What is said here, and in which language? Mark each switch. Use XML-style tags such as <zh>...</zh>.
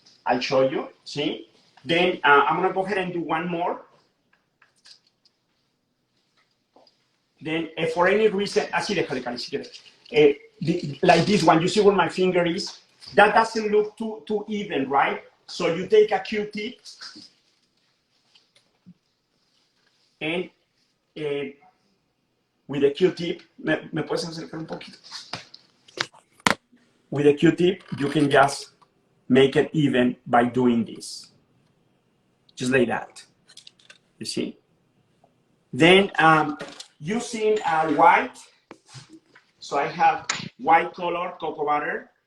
<en>I'll show you, see? Then I'm gonna go ahead and do one more. Then for any reason,</en> <es>así déjale, Cali, si quieres.</es> <en>Like this one, you see where my finger is? That doesn't look too even, right? So you take a Q-tip and with a Q-tip,</en> <es>¿me puedes acercar un poquito?</es> <en>With a Q-tip, you can just make it even by doing this. Just like that, you see? Then using white, so I have white color cocoa butter.</en>